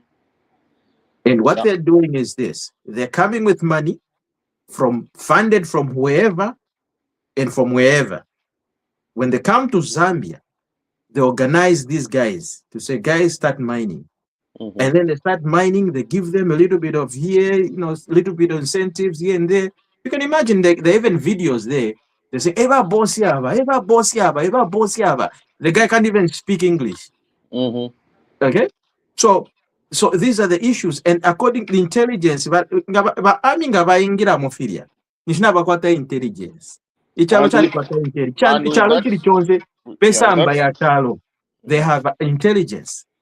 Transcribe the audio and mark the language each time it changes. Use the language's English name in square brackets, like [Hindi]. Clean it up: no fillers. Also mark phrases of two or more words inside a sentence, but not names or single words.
[English] And what they're doing is this: they're coming with money funded from whoever and from wherever. When they come to Zambia, they organize these guys to say, guys, start mining. Mm-hmm. And then they start mining, they give them a little bit of here, a little bit of incentives here and there. You can imagine they even videos there. They say, Eva boss yaba, Eva boss yaba, Eva boss yaba. The guy can't even speak English. Mm-hmm. Okay? So these are the issues. And according to intelligence, but intelligence. They have intelligence.